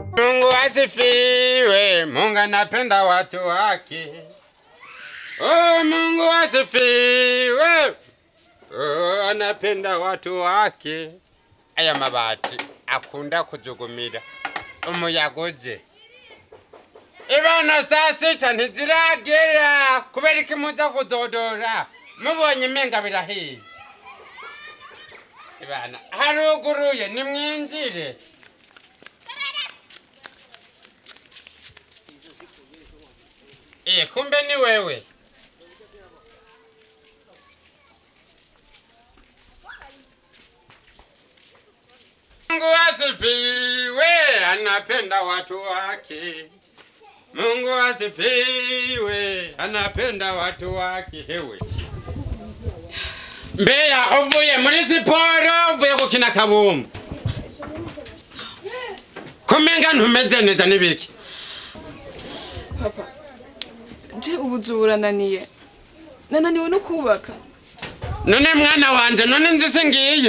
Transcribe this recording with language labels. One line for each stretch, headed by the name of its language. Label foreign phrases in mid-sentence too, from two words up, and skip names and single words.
Swahili: Mungu asifiwe, Mungu anapenda watu wake. Oh, Mungu asifiwe, oh, anapenda watu wake.
Rundi: Aya mabati akunda kujugumira umuyagoze. Ibana saa sita ntiziragera kubera iki muza kudodora mubonye menga birahiye. Ibana haruguruye nimwinjire.
Swahili: Kumbe ni wewe. Mungu asifiwe, anapenda watu wake. Mungu asifiwe, anapenda watu wake.
Rundi: Hewe Mbeya uvuye muri siporo, uvuye gukina kabumbu. Kumenga ntumeze neza nibiki? Papa, je ubuzura naniye. Nananiwe no kubaka. None mwana wanje, none nzise ngiye.